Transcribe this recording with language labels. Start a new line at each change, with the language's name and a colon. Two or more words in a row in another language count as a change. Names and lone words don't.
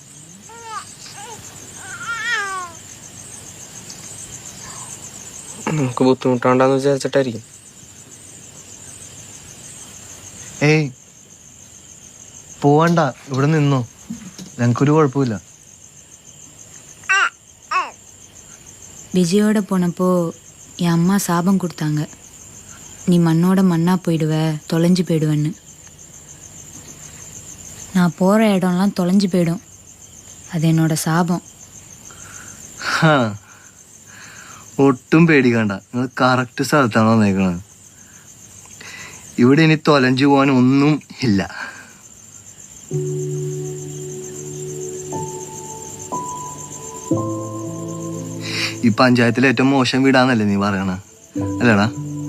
Malayalam: നമുക്ക് ബുദ്ധിമുട്ടാണ്ടെന്ന് വിചാരിച്ചിട്ടായിരിക്കും. ഏയ് പോവണ്ട, ഇവിടെ നിന്നോ, ഞങ്ങൾക്കൊരു കുഴപ്പമില്ല.
Tamil: விஜயோட போனப்போ என் அம்மா சாபம் கொடுத்தாங்க, நீ மண்ணோட மண்ணா போயிடுவ, தொலைஞ்சு போயிடுவேன்னு. நான் போகிற இடம்லாம் தொலைஞ்சு போயிடும், அது என்னோட சாபம்.
Malayalam: ഒട്ടും പേടിക്കണ്ട, നിങ്ങൾ കറക്റ്റ് സ്ഥലത്താണ് വന്നേക്കണത്. ഇവിടെ ഇനി തൊലഞ്ചു പോകാൻ ഒന്നും ഇല്ല. ഈ പഞ്ചായത്തിലെ ഏറ്റവും മോശം വീടാന്നല്ലേ നീ പറയണ, അല്ലേടാ?